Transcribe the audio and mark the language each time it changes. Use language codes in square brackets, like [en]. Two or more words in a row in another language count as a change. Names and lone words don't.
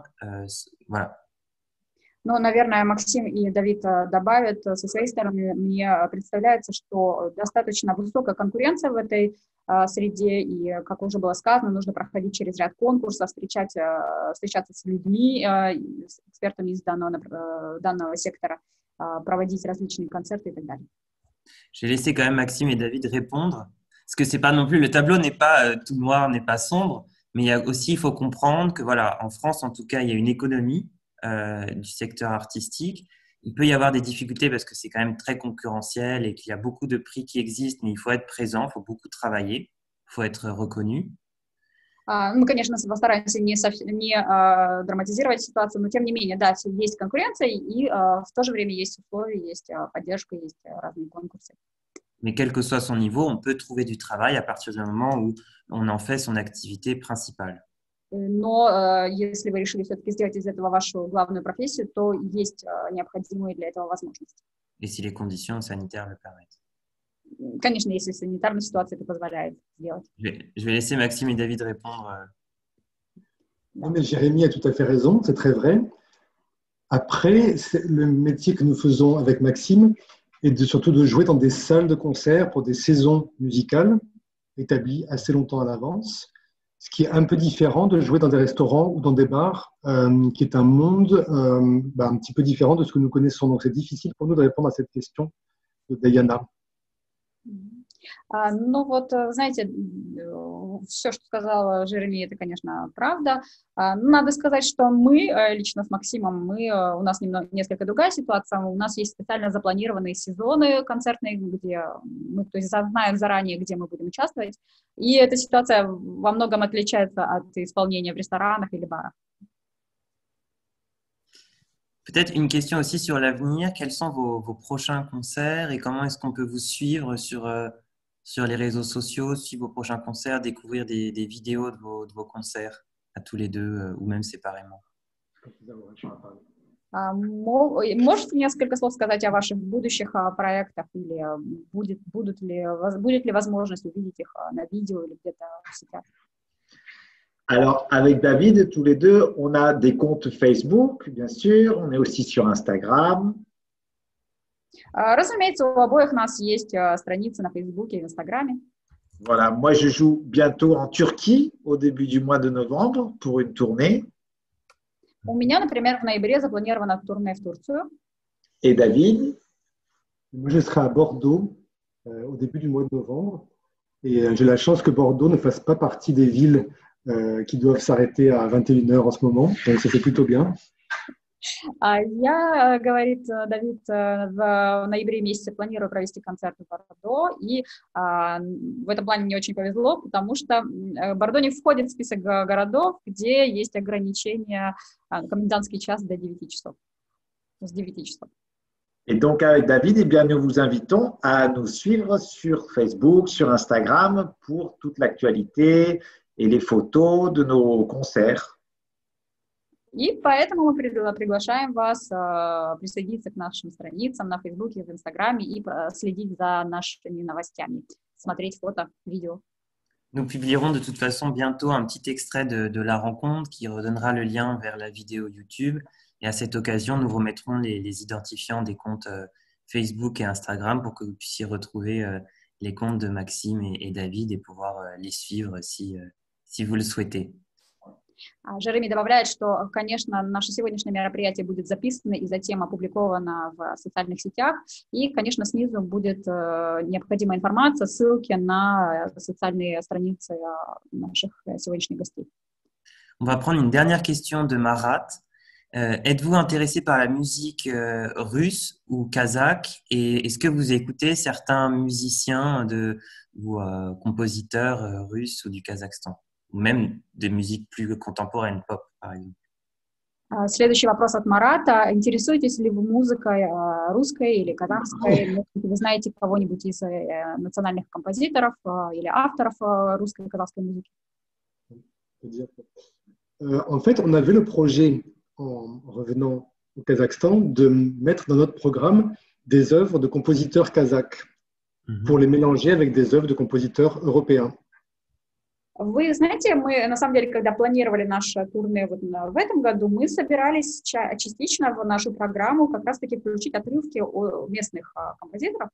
[fr] Voilà. [ru] Но, наверное, Максим и Давид добавят со своей стороны. Мне представляется, что достаточно высокая конкуренция в этой среде, и, как уже было сказано, нужно проходить через ряд конкурсов, встречаться с людьmi, с экспертами из данного сектора, проводить различные концерты и так далее. [fr] Je vais laisser quand même Maxime et David répondre, parce que c'est pas non plus, le tableau n'est pas tout noir, n'est pas sombre, mais il faut comprendre que voilà, en France en tout cas, il y a une économie du secteur artistique. Il peut y avoir des difficultés parce que c'est quand même très concurrentiel et qu'il y a beaucoup de prix qui existent, mais il faut être présent, il faut beaucoup travailler, il faut être reconnu. [ru] Мы, конечно, постараемся не драматизировать ситуацию, но тем не менее, да, есть конкуренция, и в то же время есть условия, есть поддержка, есть разные конкурсы. [fr] Mais quel que soit son niveau, on peut trouver du travail à partir du moment où on en fait son activité principale. [ru] Но если вы решили все-таки сделать из этого вашу главную профессию, то есть необходимые для этого возможности. [fr] Et si les conditions sanitaires le permettent. [ru] Конечно, если санитарная ситуация это позволяет сделать. [fr] Je vais laisser Maxime et David répondre. Non, mais Jérémy a tout à fait raison, c'est très vrai. Après, le métier que nous faisons avec Maxime est surtout de jouer dans des salles de concert pour des saisons musicales établies assez longtemps à l'avance, ce qui est un peu différent de jouer dans des restaurants ou dans des bars, qui est un monde un petit peu différent de ce que nous connaissons. Donc, c'est difficile pour nous de répondre à cette question de Diana. [ru] Ну вот, знаете, все, что сказала Жереми, это, конечно, правда. Надо сказать, что мы, лично с Максимом, у нас несколько другая ситуация. У нас есть специально запланированные сезоны концертные, где мы, то есть, знаем заранее, где мы будем участвовать. И эта ситуация во многом отличается от исполнения в ресторанах или барах. [fr] Peut-être une question aussi sur l'avenir. Quels sont vos prochains concerts et comment est-ce qu'on peut vous suivre sur les réseaux sociaux, suivre vos prochains concerts, découvrir des vidéos de vos concerts à tous les deux ou même séparément? [ru] Можете несколько слов сказать о ваших будущих проектах или будет ли возможность увидеть их на видео или где-то в сетях? [fr] Alors, avec David, tous les deux, on a des comptes Facebook, bien sûr. On est aussi sur Instagram. [ru] Разумеется, у обоих нас есть страницы на Фейсбуке и в Инстаграме. [fr] Voilà, moi je joue bientôt en Turquie au début du mois de novembre pour une tournée. [ru] У меня, например, в ноябре запланировано турне в Турцию. [fr] Et David? Moi, je serai à Bordeaux au début du mois de novembre. Et j'ai la chance que Bordeaux ne fasse pas partie des villes qui doivent s'arrêter à 21h en ce moment. Donc, ça fait plutôt bien. [ru] Я, говорит Давид, в ноябре месяце планирую провести концерт в Бордо, и в этом плане мне очень повезло, потому что Бордо не входит в список городов, где есть ограничения комендантский час до 9 часов, с 9 часов. [fr] Et donc, avec David, eh bien, nous vous invitons à nous suivre sur Facebook, sur Instagram pour toute l'actualité et les photos de nos concerts. [ru] И поэтому мы приглашаем вас присоединиться к нашим страницам на Фейсбуке, в Инстаграме и следить за нашими новостями, смотреть фото, видео. [fr] Nous publierons de toute façon bientôt un petit extrait de la rencontre qui redonnera le lien vers la vidéo YouTube. Et à cette occasion, nous remettrons les identifiants des comptes Facebook et Instagram pour que vous puissiez retrouver les comptes de Maxime et David et pouvoir les suivre si vous le souhaitez. [ru] Жереми добавляет, что, конечно, наше сегодняшнее мероприятие будет записано и затем опубликовано в социальных сетях. И, конечно, снизу будет необходимая информация, ссылки на социальные страницы наших сегодняшних гостей. [fr] On va prendre une dernière question de Marat. Êtes-vous intéressé par la musique russe ou kazakh et est-ce que vous écoutez certains musiciens ou compositeurs russes ou du Kazakhstan ou même des musiques plus contemporaines, pop par exemple? [ru] Следующий вопрос от Марата. Интересуетесь ли вы музыкой русской или казахской? Может быть, вы знаете кого-нибудь из национальных композиторов или авторов русской и казахской музыки? [fr] En fait, on avait le projet, en revenant au Kazakhstan, de mettre dans notre programme des œuvres de compositeurs kazakhs pour les mélanger avec des œuvres de compositeurs européens. [ru] Вы знаете, мы, на самом деле, когда планировали наш турне в этом году, мы собирались частично в нашу программу как раз-таки включить отрывки у местных композиторов.